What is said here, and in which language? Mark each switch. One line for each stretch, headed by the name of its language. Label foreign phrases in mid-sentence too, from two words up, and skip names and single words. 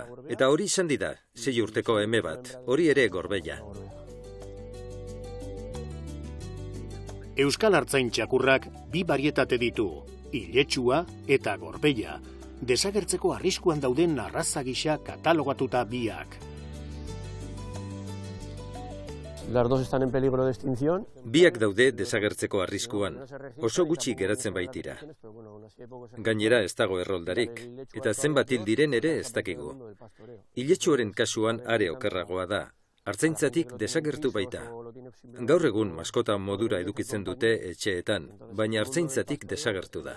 Basque: Eta hori izan da, 6 urteko eme bat, hori ere gorbeia. Euskal Artzain txakurrak 2 barietate ditu, iletsua eta gorbeia. Desagertzeko arriskuan dauden arraza gisa katalogatuta biak.
Spanish: Las dos están en peligro de extinción.
Basque: Biak daude desagertzeko arriskuan, oso gutxi geratzen baitira. Gainera ez dago erroldarik, eta zenbat hil diren ere ez dakigu. Iletsuaren kasuan are okerragoa da, artzaintzatik desagertu baita. Gaur egun maskota modura edukitzen dute etxeetan, baina artzaintzatik desagertu da.